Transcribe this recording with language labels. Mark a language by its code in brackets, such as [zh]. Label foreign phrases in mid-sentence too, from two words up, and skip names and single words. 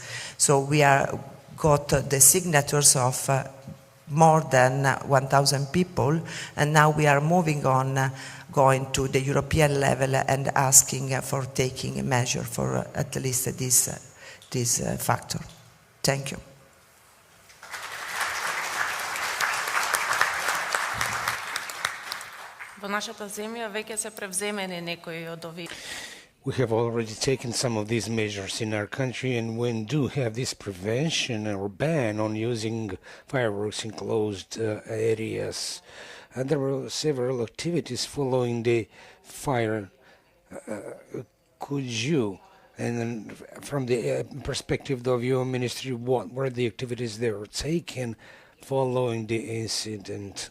[en] So we got the signatures of more than 1,000 people, and now we are moving on, going to the European level and asking for taking a measure for at least this factor. Thank you. [mk] Во нашата земја веќе се превземени некои од овие. [en] We have already taken some of these measures in our country, and we do have this prevention or ban on using fireworks in closed areas. And there were several activities following the fire. Could you, and then from the perspective of your ministry, what were the activities that were taken following the incident?